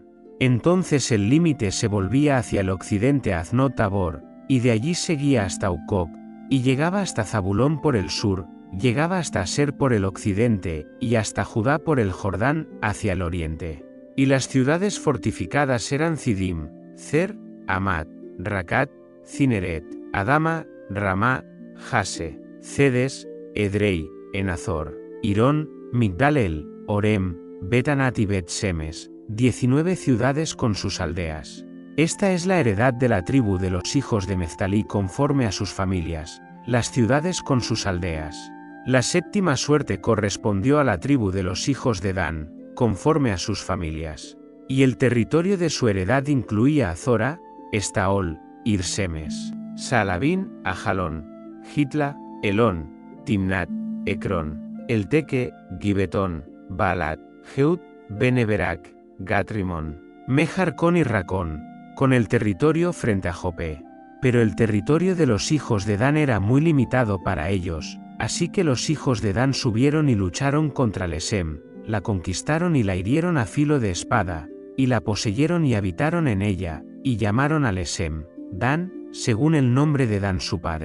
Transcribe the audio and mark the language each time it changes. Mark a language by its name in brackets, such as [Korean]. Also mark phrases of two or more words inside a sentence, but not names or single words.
[Spanish] Entonces el límite se volvía hacia el occidente a Aznot Tabor, y de allí seguía hasta Ucop, y llegaba hasta Zabulón por el sur, llegaba hasta Aser por el occidente, y hasta Judá por el Jordán, hacia el oriente. Y las ciudades fortificadas eran Cidim, Cer, Amat, Racat, Cineret, Adama, Ramá, Jase, Cedes, Edrei, Enazor, Irón, Migdalel, Orem, Betanat y Bet-Semes, 19 ciudades con sus aldeas. Esta es la heredad de la tribu de los hijos de Neftalí conforme a sus familias, las ciudades con sus aldeas. La séptima suerte correspondió a la tribu de los hijos de Dan, conforme a sus familias. Y el territorio de su heredad incluía a Zora, Estaol, Irsemes, Saalabín, Ajalón, Hitla, Elón, Timnat, Ecrón, Elteque, Gibetón, Baalat, Jeut, Beneberac, Gatrimón, Mejarcón y Racón, con el territorio frente a Jope. Pero el territorio de los hijos de Dan era muy limitado para ellos, así que los hijos de Dan subieron y lucharon contra Lesem, la conquistaron y la hirieron a filo de espada, y la poseyeron y habitaron en ella, y llamaron a Lesem, Dan, según el nombre de Dan su padre.